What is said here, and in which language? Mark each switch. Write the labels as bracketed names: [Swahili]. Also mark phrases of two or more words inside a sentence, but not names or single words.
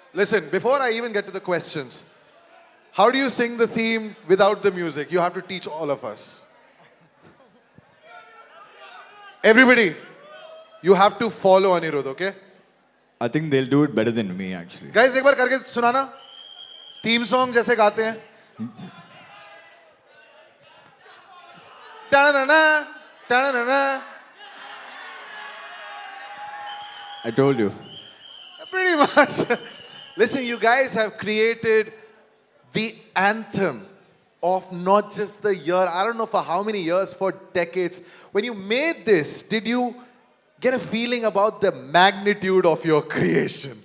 [English] Listen, before I even get to the questions, how do you sing the theme without the music? You have to teach all of us. Everybody, you have to follow Anirudh, okay? I think they'll do it better than me, actually. Guys, [Hindi] एक बार करके सुनाना. [English] Theme song [Hindi] जैसे गाते हैं. Ta-na-na, ta-na-na. [English] I told you. Pretty much. Listen, you guys have created the anthem of not just the year, I don't know for how many years, for decades. When you made this, did you get a feeling about the magnitude of your creation?